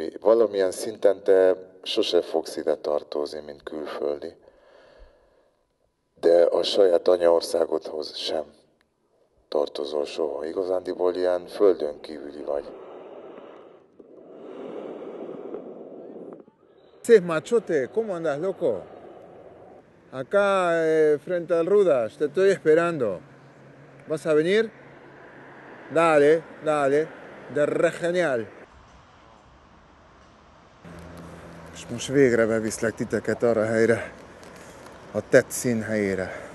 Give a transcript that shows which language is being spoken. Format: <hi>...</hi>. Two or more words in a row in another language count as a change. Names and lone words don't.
<hu>Valamilyen szinten te sose fogsz ide tartozni, mint külföldi. De a saját anyaországodhoz sem tartozol soha. Igazándiból ilyen földön kívüli vagy.</hu> <es>Sí, machote, ¿cómo andas, loco? Acá, frente al Rudas, te estoy esperando. ¿Vas a venir? Dale, de re genial.</es> <hu>És most végre beviszlek titeket arra a helyre, a tett színhelyére.</hu>